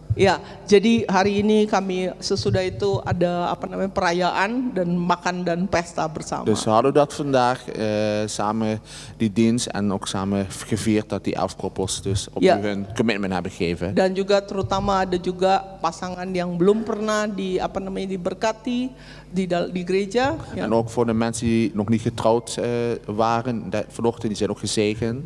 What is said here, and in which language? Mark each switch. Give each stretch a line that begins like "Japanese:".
Indonesian: Ya, jadi hari ini kami sesudah itu ada perayaan dan makan dan pesta bersama.
Dutch: Dus we hadden dat vandaag samen die dienst en ook samen gevierd dat die 11 koppels dus opnieuw hun commitment hebben gegeven.
Indonesian: Dan juga terutama ada juga pasangan yang belum pernah diberkati di gereja. Ya.
Dutch: En ook voor de mensen die nog niet getrouwd waren vanochtend, die zijn ook gezegend.